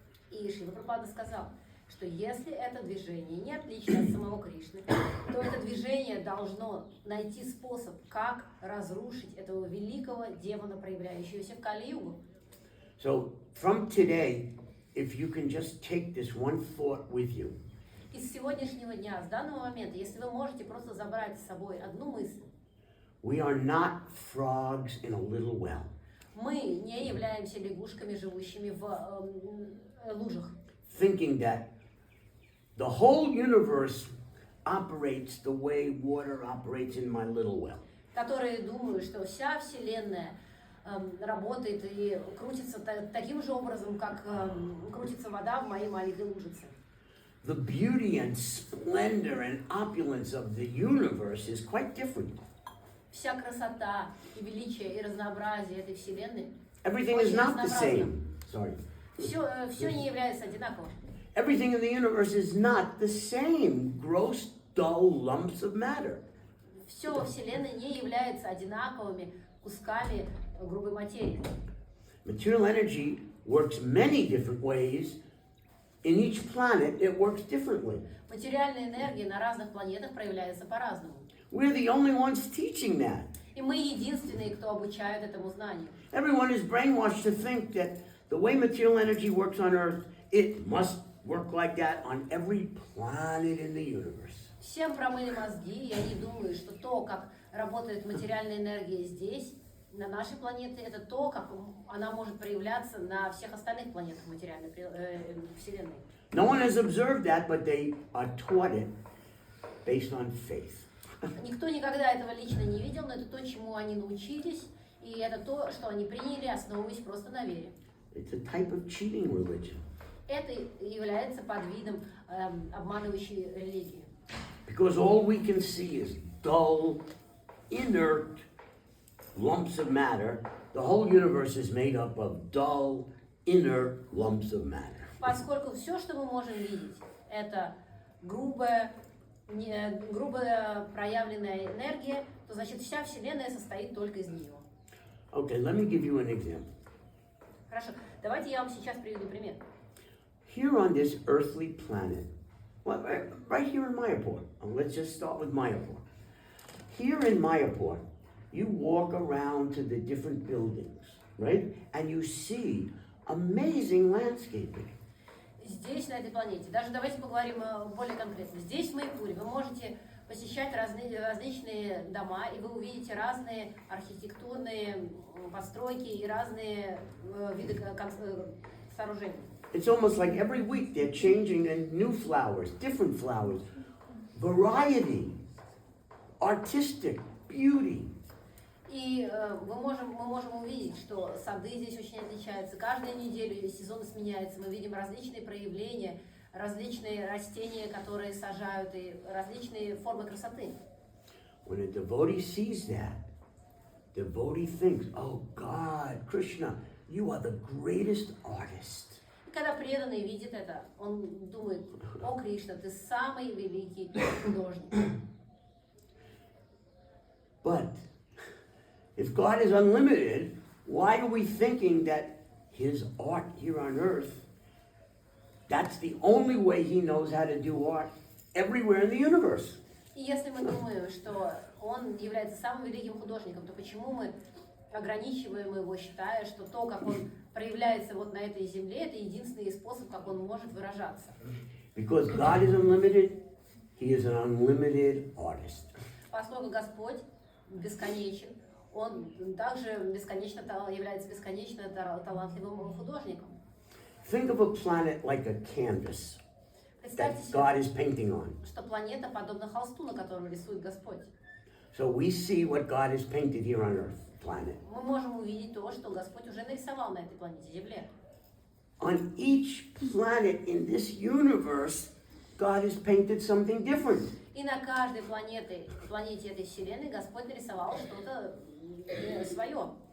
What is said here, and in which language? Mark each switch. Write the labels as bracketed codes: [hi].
[ru] И Шрила Прабхупада сказал, что если это движение не отлично от самого Кришны, то это движение должно найти способ, как разрушить этого великого демона, проявляющегося в Кали-югу. [en] So from today, if you can just take this one thought with you, [ru] И с сегодняшнего дня, с данного момента, если вы можете просто забрать с собой одну мысль, [en] we are not frogs in a little well. [ru] мы не являемся лягушками, живущими в лужах, [en] Thinking that the whole universe operates the way water operates in my little well. [ru] которые думают, что вся Вселенная работает и крутится таким же образом, как крутится вода в моей маленькой лужице. [en] The beauty and splendor and opulence of the universe is quite different. [ru] Вся красота и величие и разнообразие этой Вселенной [en] Everything is not the same. Sorry. [ru] Все не является одинаковым. [en] Everything in the universe is not the same. Gross, dull lumps of matter. [ru] Все во Вселенной не является одинаковыми кусками грубой материи. [en] Material energy works many different ways. In each planet, it works differently. [ru] Материальная энергия на разных планетах проявляется по-разному. [en] We're the only ones teaching that. [ru] И мы единственные, кто обучают этому знанию. [en] Everyone is brainwashed to think that the way material energy works on Earth, it must work like that on every planet in the universe. [ru] Всем промыли мозги, и они думают, что то, как работает материальная энергия здесь, на нашей планете, это то, как она может проявляться на всех остальных планетах материальной Вселенной. [en] No one has observed that, but they are taught it based on faith. [ru] Никто никогда этого лично не видел, но это то, чему они научились, и это то, что они приняли, основываясь просто на вере. [en] It's a type of cheating religion. [ru] Это является подвидом обманывающей религии. [en] Because all we can see is dull, inert lumps of matter. The whole universe is made up of dull, inert lumps of matter. [ru] Поскольку все, что мы можем видеть, это грубая проявленная энергия, то значит вся Вселенная состоит только из нее. [en] Okay, let me give you an example. [ru] Хорошо, давайте я вам сейчас приведу пример. [en] Here on this earthly planet, well, right here in Mayapur, let's just start with Mayapur. Here in Mayapur, you walk around to the different buildings, right? And you see amazing landscaping. [ru] Здесь, на этой планете, даже давайте поговорим более конкретно. Здесь, в Маяпуре, вы можете посещать различные дома, и вы увидите разные архитектурные постройки и разные виды сооружений. [en] It's almost like every week they're changing and new flowers, different flowers, variety, artistic, beauty. [ru] И мы можем увидеть, что сады здесь очень отличаются. Каждую неделю сезон сменяется. Мы видим различные проявления, различные растения, которые сажают, и различные формы красоты. [en] When a devotee sees that, devotee thinks, oh God, Krishna, you are the greatest artist. [ru] И когда преданный видит это, он думает: о, Кришна, ты самый великий художник. [en] But if God is unlimited, why are we thinking that his art here on earth, that's the only way he knows how to do art everywhere in the universe? [ru] И если мы думаем, что он является самым великим художником, то почему мы ограничиваем его, считая, что то, как он проявляется вот на этой земле, это единственный способ, как он может выражаться? [en] Because God is unlimited, he is an unlimited artist. [ru] Поскольку Господь бесконечен, он также является бесконечно талантливым художником. [en] Think of a planet like a canvas [ru] Представьте [en] that God [ru] себе, [en] is painting on. [ru] что планета подобна холсту, на котором рисует Господь. [en] So we see what God has painted here on earth, planet. [ru] Мы можем увидеть то, что Господь уже нарисовал на этой планете Земле. [en] On each planet in this universe, God has painted something different. [ru] И на каждой планете этой вселенной Господь нарисовал что-то свое.